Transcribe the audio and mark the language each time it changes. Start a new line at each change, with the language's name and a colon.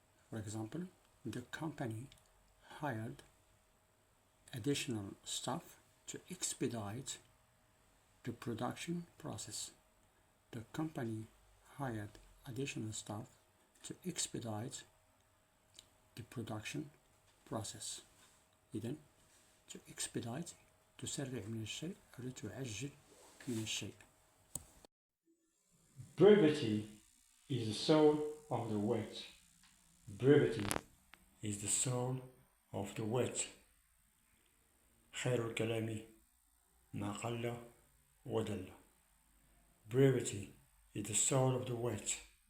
English: For example, the company hired additional staff to expedite the production process. The company hired additional staff to expedite the production process.
Arabic: إذن to expedite تسرع من الشيء أو تعجل من الشيء.
English: Brevity is the soul of the wit. Brevity is the soul of the wit.
Arabic: خير الكلام ما قل ودل.
English: Brevity is the soul of the wit.